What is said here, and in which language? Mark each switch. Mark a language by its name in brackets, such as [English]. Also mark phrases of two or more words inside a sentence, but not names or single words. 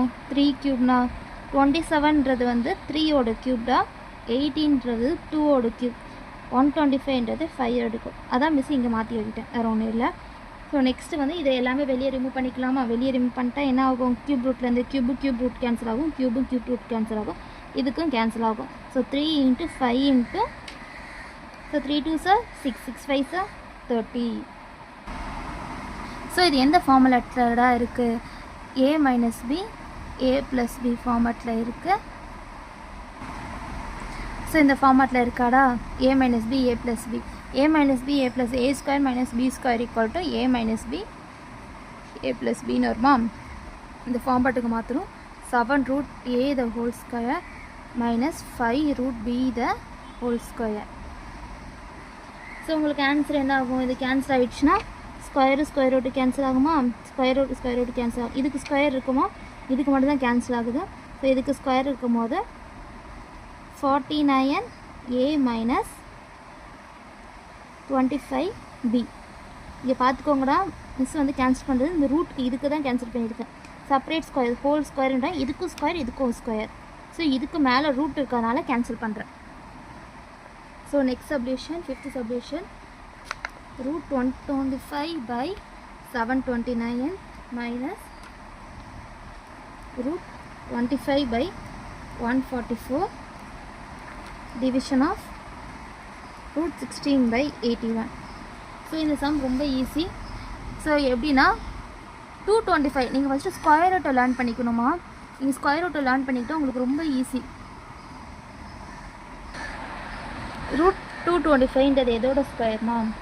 [Tamil] 3 க்யூப்னா 27ன்றது வந்து 3ஓட க்யூப்டா, 18ன்றது 2ஓட க்யூப், 125ன்றது 5 எடுக்கும். அதான் மிஸ் இங்கே மாற்றி எழுதிட்டேன், வேறு ஒன்றும் இல்லை. [English] so next [Tamil] வந்து இதை எல்லாமே வெளியே ரிமூவ் பண்ணிக்கலாமா? வெளியே ரிமூவ் பண்ணிட்டா என்ன ஆகும்? [English] cube root cube root cancel [Tamil] ஆகும், [English] cube root cancel [Tamil] ஆகும், இதுக்கும் கேன்சல் ஆகும். [English] ஸோ 3 × 5 ஸோ 3 2s are 6 6 5s are 30. [Tamil] ஸோ இது எந்த ஃபார்முலாட்டடாக இருக்குது? a - b a + b ஃபார்மேட்டில் இருக்குது. ஸோ இந்த ஃபார்மேட்டில் இருக்காடா? a - b a + b a - b a + a ² - b² = a - b a + bன்னு வருமா? இந்த ஃபார்மேட்டுக்கு மாத்திரம் [English] 7√a the whole square minus 5√b the whole square. [Tamil] ஸோ உங்களுக்கு ஆன்சர் என்ன ஆகும்? இது கேன்சல் ஆகிடுச்சுன்னா [English] square root cancel [Tamil] ஆகுமா? [English] square root cancel [Tamil] ஆகும். இதுக்கு ஸ்கொயர் இருக்குமா? இதுக்கு மட்டும் தான் கேன்சல் ஆகுது. ஸோ இதுக்கு ஸ்கொயர் இருக்கும் போது 49a - 25b. இங்கே பார்த்துக்கோங்கடா, மிஸ் வந்து கேன்சல் பண்ணுறது இந்த ரூட்டுக்கு இதுக்கு தான் கேன்சல் பண்ணியிருக்கேன். [English] separate square whole square [Tamil] இதுக்கும் ஸ்கொயர் இதுக்கும் ஸ்கொயர். ஸோ இதுக்கு மேலே ரூட் இருக்கிறதுனால கேன்சல் பண்ணுறேன். [English] so next subdivision, fifth subdivision, root 125 by 729 minus root 25 by 144 division of root 16 by 81. [Tamil] ஸோ இந்த சம் ரொம்ப ஈஸி. ஸோ எப்படின்னா 225 நீங்கள் ஃபஸ்ட்டு [English] square root learn [Tamil] பண்ணிக்கணுமா. நீங்கள் [English] square root learn [Tamil] பண்ணிக்கிட்டால் உங்களுக்கு ரொம்ப ஈஸி. ரூட் 225ன்றது எதோட ஸ்கொயர்மா?